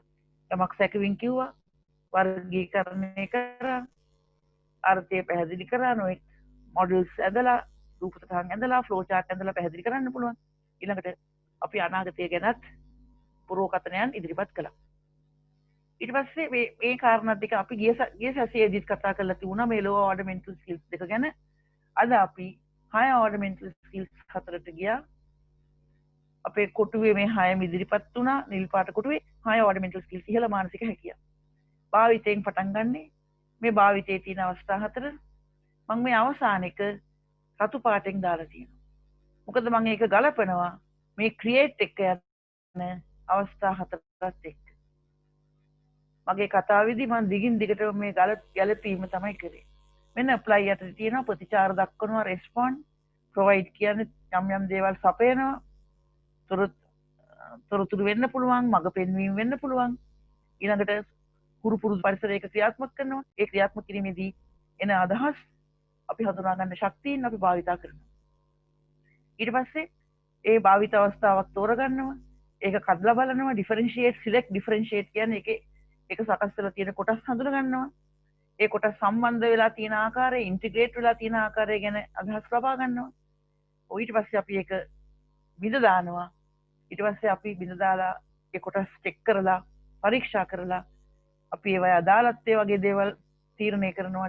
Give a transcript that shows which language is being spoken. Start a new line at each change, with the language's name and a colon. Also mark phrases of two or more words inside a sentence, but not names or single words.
Sinhala: යමක් සැකවින් කිව්වා, වර්ගීකරණය කරා, අර්ථය පැහැදිලි කරා, නොඑක් මොඩල්ස් ඇඳලා, රූප සටහන් ඇඳලා,
English: flow chart
Sinhala: ඇඳලා පැහැදිලි කරන්න පුළුවන්. ඊළඟට අපි අනාගතය ගැනත් පුරෝකථනයන් ඉදිරිපත් කළා. ඊට පස්සේ මේ කාරණා දෙක අපි ගිය සැසියේදීත් කතා කරලා තිබුණා මේ
English: low order mental skills
Sinhala: දෙක ගැන. අද අපි
English: high order mental skills
Sinhala: 4ට ගියා. අපේ කොටුවේ මේ 6ම ඉදිරිපත් වුණා. නිල් පාට කොටුවේ
English: high order mental skills
Sinhala: ඉහළ මානසික හැකියාව. භාවිතයෙන් පටන් ගන්නෙ මේ භාවිතයේ තියෙන අවස්ථා 4. මම මේ අවසාන එක රතු පාටෙන් දාලා තියෙනවා. මොකද මම ඒක ගලපනවා මේ ක්‍රියේට් එක යන අවස්ථා 4ත් එක්ක. මගේ කතාවේදී මම දිගින් දිගට මේ ගැලපීම තමයි කරේ. මෙන්න apply යටතේ තියෙනවා ප්‍රතිචාර දක්වනවා,
English: respond, provide
Sinhala: කියන්නේ යම් යම් දේවල් සපයනවා, තොරතුරු වෙන්න පුළුවන්, මඟ පෙන්වීම වෙන්න පුළුවන්. ඊළඟට කුරු පුරුදු පරිසරයක ක්‍රියාත්මක කරනවා. ඒ ක්‍රියාත්මක කිරීමේදී එන අදහස් අපි හඳුනා ගන්න ශක්තියින් අපි භාවිතා කරනවා. ඊට පස්සේ ඒ භාවිත අවස්ථාවක් තෝරගන්නවා. ඒක කඩලා බලනවා,
English: differentiate, select, differentiate
Sinhala: කියන්නේ ඒක සකස් කරලා තියෙන කොටස් හඳුන ගන්නවා. ඒ කොටස් සම්බන්ධ වෙලා තියෙන ආකාරය, ඉන්ටිග්‍රේට් වෙලා තියෙන ආකාරය ගැන අදහස් ලබා ගන්නවා. ඊට පස්සේ අපි ඒක බිඳ දානවා. ඊට පස්සේ අපි බිඳ දාලා ඒ කොටස් චෙක් කරලා, පරීක්ෂා කරලා අපි ඒවයි අදාළත්වය වගේ දේවල් තීරණය කරනවා.